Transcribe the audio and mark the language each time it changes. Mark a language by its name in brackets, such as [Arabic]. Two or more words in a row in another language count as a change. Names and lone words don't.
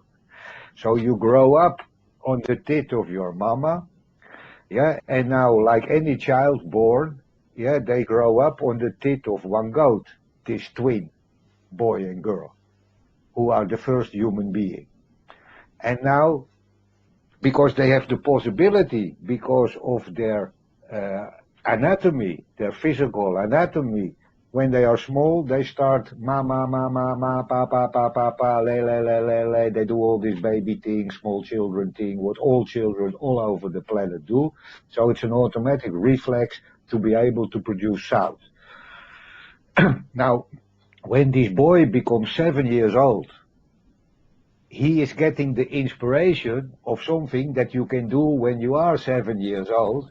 [English] So you grow up on the tit of your mama, yeah, and now, like any child born, yeah, they grow up on the tit of one goat, this twin, boy and girl, who are the first human being. And now, because they have the possibility, because of their anatomy, their physical anatomy, when they are small, they start ma ma ma ma ma pa pa pa pa pa le le le le le. They do all this baby thing, small children thing, what all children all over the planet do. So it's an automatic reflex to be able to produce sound. Now, when this boy becomes 7 years old, he is getting the inspiration of something that you can do when you are 7 years old.